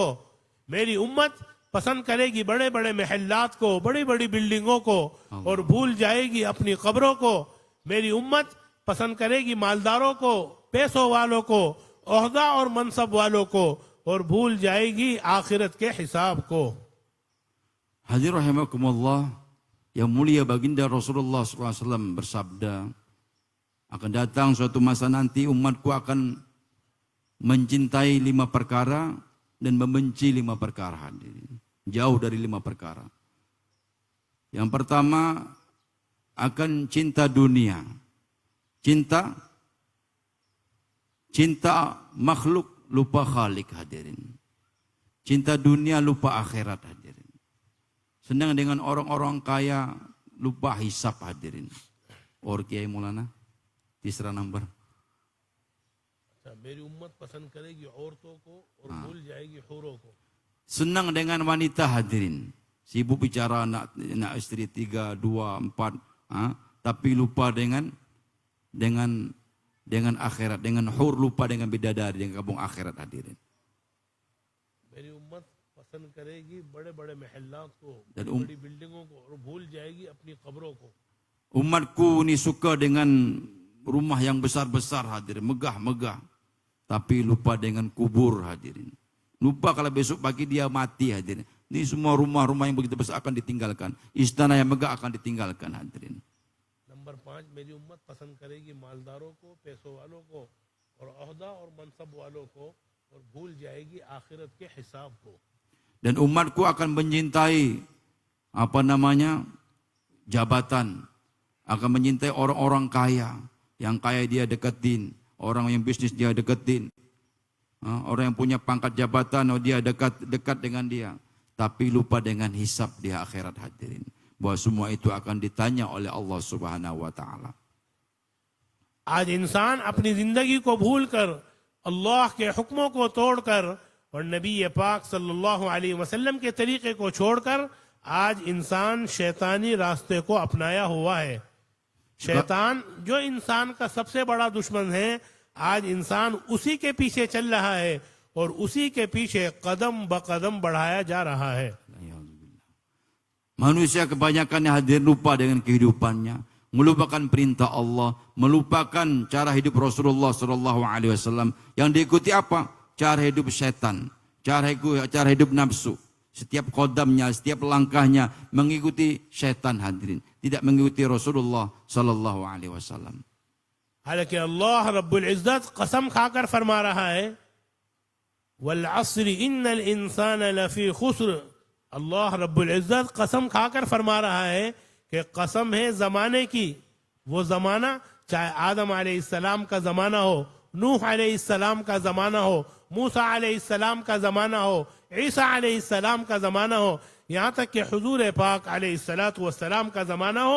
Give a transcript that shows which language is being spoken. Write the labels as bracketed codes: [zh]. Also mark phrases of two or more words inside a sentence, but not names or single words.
[hi] मेरी उम्मत पसंद करेगी बड़े बड़े महल्लात को, बड़ी बड़ी बिल्डिंगों को और भूल जाएगी अपनी कब्रों को। मेरी उम्मत पसंद करेगी मालदारों को, पैसों वालों को, ओहदा और मनसब वालों को और भूल जाएगी आखिरत के हिसाब को। [id] Hadir rahimakumullah, yang mulia baginda Rasulullah SAW bersabda, akan datang suatu masa nanti umatku akan mencintai 5 perkara dan membenci 5 perkara hadirin. Jauh dari 5 perkara. Yang pertama akan cinta dunia. Cinta makhluk lupa khalik hadirin. Cinta dunia lupa akhirat hadirin. Senang dengan orang-orang kaya lupa hisab hadirin. Or Kiai Maulana, tisra number. [hi] मेरी उम्मत पसंद करेगी औरतों को और भूल जाएगी हूरों को. [id] Senang dengan wanita hadirin. Sibuk bicara nak istri 3, 2, 4, tapi lupa dengan akhirat, dengan hur, lupa dengan bidadari, dengan kampung akhirat hadirin. [hi] मेरी उम्मत पसंद करेगी बड़े-बड़े महल्लात को, [id] Dan [hi] बड़ी बिल्डिंगों को और भूल जाएगी अपनी कब्रों को. [id] Umatku ni suka dengan rumah yang besar-besar hadirin, megah-megah, tapi lupa dengan kubur hadirin. Lupa kalau besok pagi dia mati hadirin. Ini semua rumah-rumah yang begitu besar akan ditinggalkan. Istana yang megah akan ditinggalkan hadirin. [hi] नंबर 5, मेरी उम्मत पसंद करेगी मालदारों को, पैसों वालों को और ओहदा और मनसब वालों को और भूल जाएगी आखिरत के हिसाब को. [id] Dan umatku akan mencintai jabatan, akan mencintai orang-orang kaya. Yang kaya dia deketin, orang yang bisnis dia deketin, orang yang punya pangkat jabatan dia dekat dengan dia. Tapi lupa dengan hisab di akhirat hadirin. Bahwa semua itu akan ditanya oleh Allah [ar] سبحانه وتعالى. [hi] आज इंसान अपनी जिंदगी को भूलकर अल्लाह के हुक्मों को तोड़कर और नबी पाक [ar] صلى الله عليه وسلم [hi] के तरीके को छोड़कर आज इंसान शैतानी रास्ते को अपनाया हुआ है. शैतान जो इंसान का सबसे बड़ा दुश्मन है, आज इंसान उसी के पीछे चल रहा है और उसी के पीछे कदम ब कदम बढ़ाया जा रहा है. [id] Manusia kebanyakan yang hadir lupa dengan kehidupannya, melupakan perintah Allah, melupakan cara hidup Rasulullah [ar] صلى الله عليه وسلم. [id] Yang diikuti apa? Cara hidup setan, cara hidup nafsu. Setiap kodamnya, setiap langkahnya mengikuti setan hadirin, tidak mengikuti Rasulullah [ar] صلى الله عليه وسلم. [hi] हालांकि अल्लाह [ar] رب العزة [hi] कसम खाकर फरमा रहा है, [ar] والعصر إن الإنسان لفي خسر. [hi] अल्लाह [ar] رب العزة [hi] कसम खाकर फरमा रहा है कि कसम है जमाने की. वो जमाना चाहे आदम अलैहिस्सलाम का जमाना हो, नूह अलैहिस्सलाम का जमाना हो, मूसा अलैहिस्सलाम का जमाना हो, ईसा अलैहिस्सलाम का जमाना हो, यहाँ तक कि हुजूर पाक [ar] عليه الصلاة والسلام [hi] का जमाना हो.